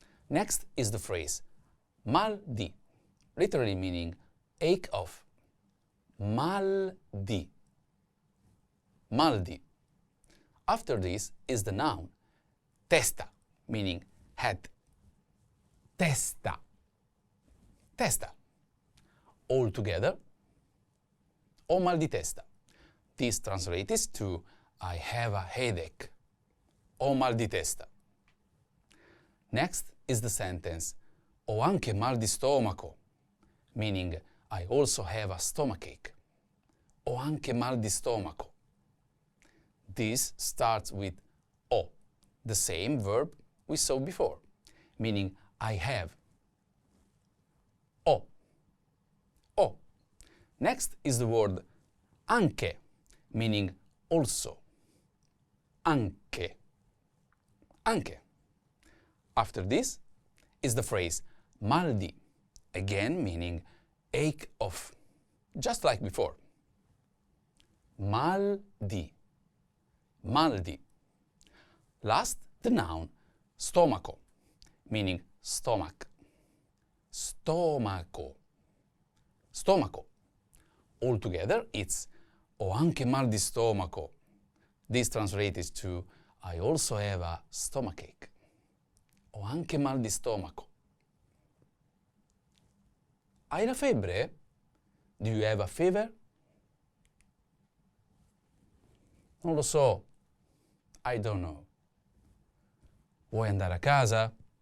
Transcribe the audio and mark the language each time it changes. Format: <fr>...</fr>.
<en>Next is the phrase</en> <it>mal di,</it> <en>literally meaning ache of.</en> <it>Mal di. Mal di.</it> <en>After this is the noun testa, meaning head.</en> <it>Testa. Testa.</it> <en>All together,</en> <it>ho mal di testa.</it> <en>This translates to I have a headache.</en> <it>Ho mal di testa.</it> <en>Next is the sentence</en> <it>ho anche mal di stomaco,</it> <en>meaning I also have a stomachache.</en> <it>Ho anche mal di stomaco.</it> <en>This starts with ho, the same verb we saw before, meaning I have.</en> <it>Ho. Ho.</it> <en>Next is the word anche, meaning also.</en> <it>Anche. Anche.</it> <en>After this is the phrase</en> <it>mal di,</it> <en>again meaning ache of, just like before.</en> <it>Mal di. Mal di.</it> <en>Last, the noun stomaco, meaning stomach.</en> <it>Stomaco. Stomaco.</it> <en>Altogether, it's</en> <it>ho anche mal di stomaco.</it> <en>This translates to I also have a stomachache.</en> <it>Ho anche mal di stomaco. Hai la febbre?</it> <en>Do you have a fever?</en> <it>Non lo so.</it> <en>I don't know.</en> <it>Vuoi andare a casa?</it>